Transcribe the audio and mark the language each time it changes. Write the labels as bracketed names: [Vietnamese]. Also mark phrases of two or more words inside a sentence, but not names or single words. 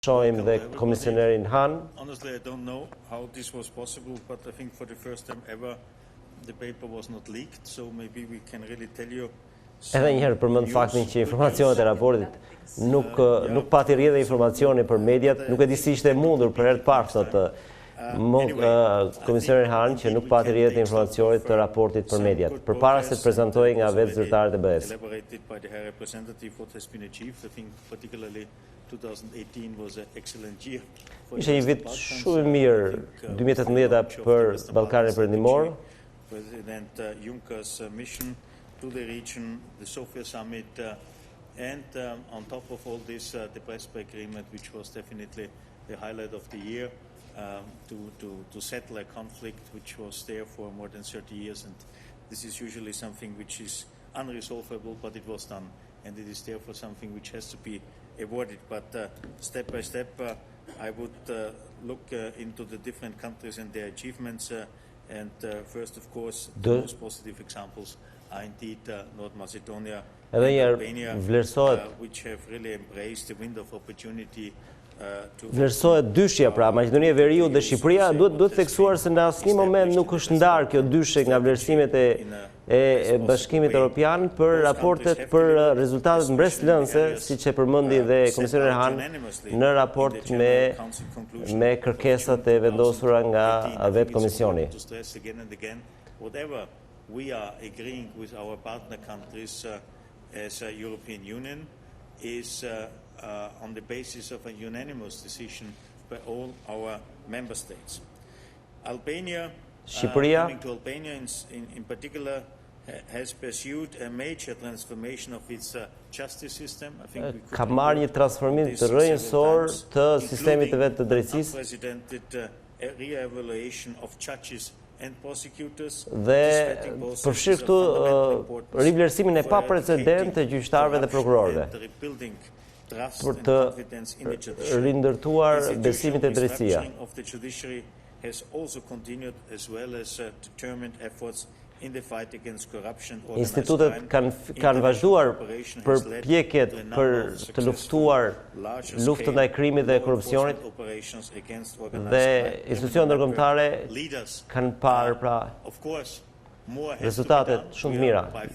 [Albanian] Shohim dhe komisionerin Hahn. [English] Honestly, I don't know how this was possible, but I think for the first time ever the paper was not leaked, so maybe we can really tell you. [Albanian] Edhe një herë përmend faktin që informacionet e raportit nuk pati rrjedhë informacioni për mediat, nuk e di si ishte mundur për herë të parë thotë komisioneri Hahn që nuk pati rrjedhë informacionit të raportit për mediat, përpara se të prezantojë nga vetë zyrtarët e BE-s. Ishte një vit shumë i mirë 2018 për Ballkanin Perëndimor. [English] President Juncker's mission to the region, the Sofia summit, and on top of all this, the Prespa agreement, which was definitely the highlight of the year, to settle a conflict which was there for more than 30 years. And this is usually something which is unresolvable, but it was done. And it is therefore something which has to be avoided. But step by step, I would look into the different countries and their achievements. And first, of course, the most positive examples are indeed North Macedonia and Albania, which have really embraced the window of opportunity. [Albanian] Vlerësohet dyshja, pra Maqedonia e Veriut dhe Shqipëria, duhet theksuar se në asnjë moment nuk është ndarë kjo dyshje nga vlerësimet e Bashkimit Evropian për raportet për rezultatet mbreslënëse, siç e përmendi dhe komisioneri Hahn në raport me kërkesat e vendosura nga vetë komisioni. [English] Whatever we are agreeing with our partner countries as a European Union is on the basis of a unanimous decision by all our member states. Albania, coming to Albania in particular, has pursued a major transformation of its justice system. I think we could [Albanian] ka marrë një transformim të rrënjësor të sistemit të vetë të drejtësisë. [English] Unprecedented re-evaluation of judges and prosecutors. [Albanian] Dhe përfshir këtu rivlerësimin e paprecedent të gjyqtarëve dhe prokurorëve për të rindërtuar besimin te drejtësia. [English] Has also continued as well as determined efforts in the fight against corruption. [Albanian] Institutet kanë vazhduar përpjekjet për të luftuar luftën ndaj krimit dhe korrupsionit dhe institucionet ndërkombëtare kanë parë pra rezultate shumë të mira.